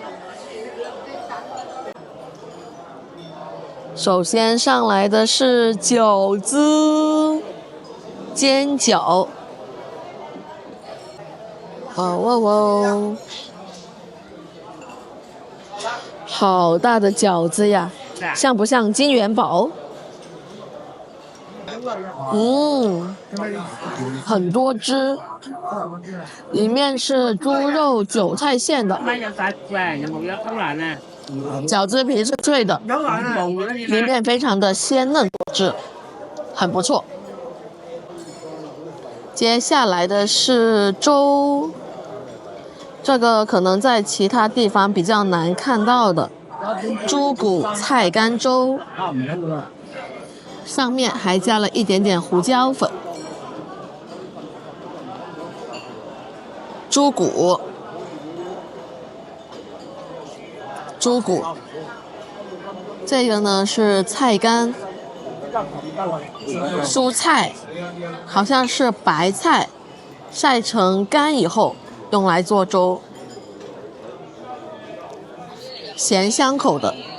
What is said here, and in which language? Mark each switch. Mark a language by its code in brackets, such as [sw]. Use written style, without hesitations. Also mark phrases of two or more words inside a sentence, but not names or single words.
[zh] 首先上來的是餃子，煎餃。哇哇哇！好大的餃子呀！像不像金元寶？很多汁，里面是豬肉韭菜馅的，饺子皮是脆的，里面非常的鲜嫩多汁，很不錯。接下來的是粥，這個可能在其他地方比較難看到的豬骨菜乾粥，上面還加了一點點胡椒粉。豬骨，這個呢是菜乾，蔬菜好像是白菜，曬成乾以後用來做粥，鹹香口的。